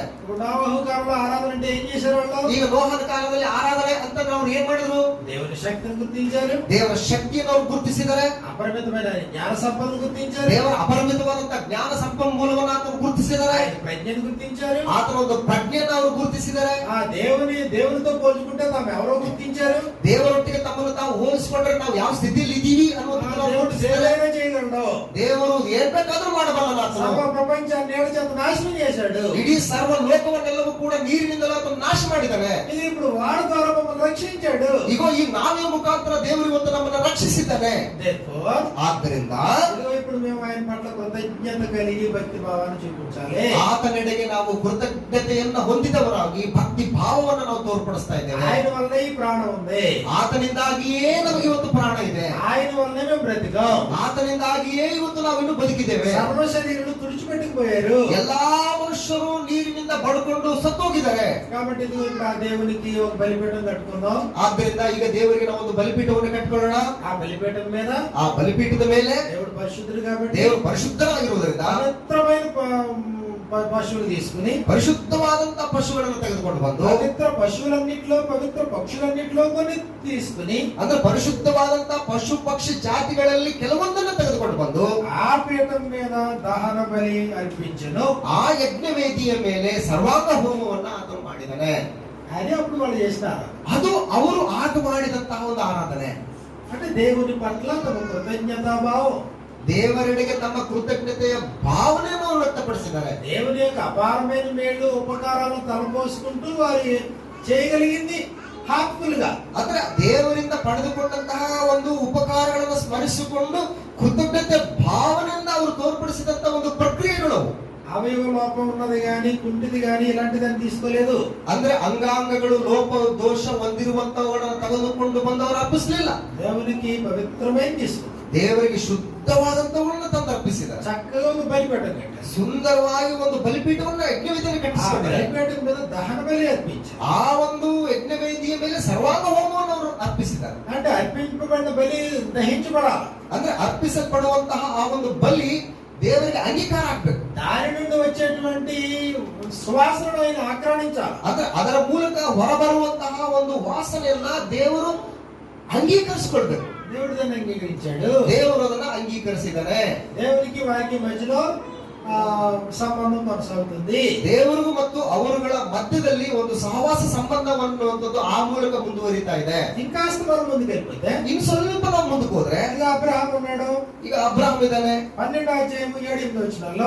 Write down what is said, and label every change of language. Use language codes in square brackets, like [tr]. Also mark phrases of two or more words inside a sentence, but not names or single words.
[te] ఇప్పుడు నోవహు కాలంలో ఆరాధన అంటే ఏం చేశారు వాళ్ళు? [kn] ಈಗ ನೋಹನ ಕಾಲದಲ್ಲಿ ಆರಾಧನೆ ಅಂತ ಅವ್ರು ಏನ್ ಮಾಡಿದ್ರು? [te] దేవుని శక్తిని గుర్తించారు, [kn] ದೇವರ ಶಕ್ತಿಯನ್ನು ಅವ್ರು ಗುರುತಿಸಿದ್ದಾರೆ, [te] అపరిమితమైన జ్ఞాన సంపదను గుర్తించారు, [kn] ದೇವರ ಅಪರಿಮಿತವಾದಂತಹ ಜ್ಞಾನ ಸಂಪನ್ಮೂಲವನ್ನು ಆತನು ಗುರುತಿಸಿದ್ದಾರೆ, [te] ఆయన ప్రజ్ఞను గుర్తించారు, [kn] ಆತನ ಒಂದು ಪ್ರಜ್ಞೆಯನ್ನು ಅವರು ಗುರುತಿಸಿದ್ದಾರೆ. [te] ఆ దేవునితో పోల్చుకుంటే తాము ఎవరో గుర్తించారు. [kn] ದೇವರೊಟ್ಟಿಗೆ ತಮ್ಮನ್ನು ತಾವು ಹೋಲಿಸಿಕೊಂಡ್ರೆ ನಾವು ಯಾವ ಸ್ಥಿತಿಯಲ್ಲಿ ಇದ್ದೀವಿ ಅನ್ನೋದನ್ನು ಅವರು [te] దేవుడు [kn] ಗುರುತಿಸಿದ್ದಾರೆ. [te] ఏదైనా చేయగలడు. [kn] ದೇವರು ಏನ್ ಬೇಕಾದ್ರೂ ಮಾಡಬಲ್ಲ. [te] సర్వ ప్రపంచాన్ని నేల చేత నాశనం చేశాడు. [kn] ಇಡೀ ಸರ್ವ ಲೋಕವನ್ನೆಲ್ಲವೂ ಕೂಡ ನೀರಿನಿಂದಲೂ ಆತನು ನಾಶ ಮಾಡಿದ್ದಾನೆ. [te] ఇది ఇప్పుడు వాడి ద్వారా మమ్మల్ని రక్షించాడు. [kn] ಈಗ ಈ ನಾವೇ ಮುಖಾಂತರ ದೇವರು ಇವತ್ತು ನಮ್ಮನ್ನು ರಕ್ಷಿಸಿದ್ದಾನೆ. [en] Therefore, [kn] ಆದ್ದರಿಂದ [te] ఇదిగో ఇప్పుడు మేము ఆయన పట్ల కృతజ్ఞత కలిగి భక్తి భావాన్ని చూపించాలి. [kn] ಆತನೆಡೆಗೆ ನಾವು ಕೃತಜ್ಞತೆಯನ್ನು ಹೊಂದಿದವರಾಗಿ ಭಕ್ತಿ ಭಾವವನ್ನು ನಾವು ತೋರ್ಪಡಿಸ್ತಾ ಇದ್ದೇವೆ. [te] ఆయన వల్ల ఈ ప్రాణం ఉంది, [kn] ಆತನಿಂದಾಗಿಯೇ ನಮಗೆ ಇವತ್ತು ಪ್ರಾಣ ಇದೆ, [te] ఆయన వల్లనే మేము బ్రతికాం. [kn] ಆತನಿಂದಾಗಿಯೇ ಇವತ್ತು ನಾವಿನ್ನು ಬದುಕಿದ್ದೇವೆ. [te] సర్వ శరీరులు తుడిచిపెట్టుకుపోయారు. [kn] ಎಲ್ಲಾ ಮನುಷ್ಯರು ನೀರಿನಿಂದ ಬಡ್ಕೊಂಡು ಸತ್ತೋಗಿದ್ದಾರೆ. [te] కాబట్టి ఇదిగో ఇప్పుడు ఆ దేవునికి ఒక బలిపీఠం కట్టుకుందాం. [kn] ಆದ್ದರಿಂದ ಈಗ ದೇವರಿಗೆ ನಾವು ಒಂದು ಬಲಿಪೀಠವನ್ನು ಕಟ್ಟಿಕೊಳ್ಳೋಣ. [te] ఆ బలిపీఠం మీద [kn] ಆ ಬಲಿಪೀಠದ ಮೇಲೆ [te] దేవుడు పరిశుద్ధుడు కాబట్టి [kn] ದೇವರು ಪರಿಶುದ್ಧರಾಗಿರುವುದರಿಂದ [te] పవిత్రమైన పశువులు తీసుకుని [kn] ಪರಿಶುದ್ಧವಾದಂತಹ ಪಶುಗಳನ್ನು ತೆಗೆದುಕೊಂಡು ಬಂದು [te] పవిత్ర పశువులన్నిట్లో పవిత్ర పక్షులన్నిట్లో కొన్ని తీసుకుని [kn] ಅಂದ್ರೆ ಪರಿಶುದ್ಧವಾದಂತಹ ಪಶು ಪಕ್ಷಿ ಜಾತಿಗಳಲ್ಲಿ ಕೆಲವೊಂದನ್ನು ತೆಗೆದುಕೊಂಡು ಬಂದು [te] ఆ పీఠం మీద దహన బలి అర్పించను. [kn] ಆ ಯಜ್ಞವೇದಿಯ ಮೇಲೆ ಸರ್ವಾಂಗ ಹೋಮವನ್ನ ಆತನು ಮಾಡಿದ್ದಾನೆ. [te] అది అప్పుడు వాళ్ళు చేసినారు. [kn] ಅದು ಅವರು ಆಗ ಮಾಡಿದಂತಹ ಒಂದು ಆರಾಧನೆ. [te] అంటే దేవుని పట్ల తమ కృతజ్ఞతాభావం, [kn] ದೇವರೆಡೆಗೆ ತಮ್ಮ ಕೃತಜ್ಞತೆಯ ಭಾವನೆಯನ್ನು ಅವರು ವ್ಯಕ್ತಪಡಿಸಿದ್ದಾರೆ. [te] దేవుని యొక్క అపారమైన మేళ్ళు ఉపకారాలను తలపోసుకుంటూ వారు చేయగలిగింది హార్ట్ఫుల్గా. [kn] ಅಂದ್ರೆ ದೇವರಿಂದ ಪಡೆದುಕೊಂಡಂತಹ ಒಂದು ಉಪಕಾರಗಳನ್ನು ಸ್ಮರಿಸಿಕೊಂಡು ಕೃತಜ್ಞತೆ ಭಾವನೆಯಿಂದ ಅವರು ತೋರ್ಪಡಿಸಿದಂತಹ ಒಂದು ಪ್ರಕ್ರಿಯೆಗಳು. [te] అవయవ లోపం ఉన్నది కానీ కుంటిది కానీ ఇలాంటిదని తీసుకోలేదు. [kn] ಅಂದ್ರೆ ಅಂಗಾಂಗಗಳು ಲೋಪ ದೋಷ ಹೊಂದಿರುವಂತವುಗಳನ್ನು ತೆಗೆದುಕೊಂಡು ಬಂದವರು ಅರ್ಪಿಸಲಿಲ್ಲ. [te] దేవునికి పవిత్రమైన తీసుకుంది. [kn] ದೇವರಿಗೆ ಶುದ್ಧವಾದಂತವುಗಳನ್ನು ತಂದು ಅರ್ಪಿಸಿದ್ದಾರೆ. [te] చక్కగా ఒక బలిపీఠం కట్టారు. [kn] ಸುಂದರವಾಗಿ ಒಂದು ಬಲಿಪೀಠವನ್ನು ಯಜ್ಞವೇದಿಯನ್ನು [te] ఆ [kn] ಕಟ್ಟಿಸಿದ್ದಾರೆ. [te] బలిపీఠం మీద దహన బలి అర్పించారు. [kn] ಆ ಒಂದು ಯಜ್ಞವೇದಿಯ ಮೇಲೆ ಸರ್ವಾಂಗ ಹೋಮವನ್ನು ಅವರು ಅರ್ಪಿಸಿದ್ದಾರೆ. [te] అంటే అర్పింపబడిన బలి దహించబడాలి. [kn] ಅಂದ್ರೆ ಅರ್ಪಿಸಲ್ಪಡುವಂತಹ ಆ ಒಂದು ಬಲಿ ದೇವರಿಗೆ ಅಂಗೀಕಾರ ಆಗ್ಬೇಕು. [te] దాని నుండి వచ్చేటువంటి సువాసనను ఆయన ఆక్రమించాలి. [kn] ಅಂದ್ರೆ ಅದರ ಮೂಲಕ ಹೊರಬರುವಂತಹ ಒಂದು ವಾಸನೆಯನ್ನ ದೇವರು ಅಂಗೀಕರಿಸಿಕೊಳ್ಬೇಕು. [te] దేవుడు దాన్ని అంగీకరించాడు. [kn] ದೇವರು ಅದನ್ನ ಅಂಗೀಕರಿಸಿದ್ದಾರೆ. [te] దేవునికి వారికి మధ్యలో [kn] ಸಂಬಂಧ ಕೊನಸಾಗುತ್ತದೆ. ದೇವರಿಗೂ ಮತ್ತು ಅವರುಗಳ ಮಧ್ಯದಲ್ಲಿ ಒಂದು ಸಹವಾಸ ಸಂಬಂಧವನ್ನುವಂಥದ್ದು ಆ ಮೂಲಕ ಮುಂದುವರಿತಾ ಇದೆ. [te] ఇంకాస్త మనం ముందుకు వెళ్ళిపోతే [kn] ಇನ್ನು ಸ್ವಲ್ಪ ನಾವು ಮುಂದಕ್ಕೆ ಹೋದ್ರೆ [te] ಈಗ అబ్రహాము ఉన్నాడు. [kn] ಈಗ ಅಬ್ರಹಾಂ ಇದ್ದಾನೆ. [te] 12వ అధ్యాయం 7వ వచనంలో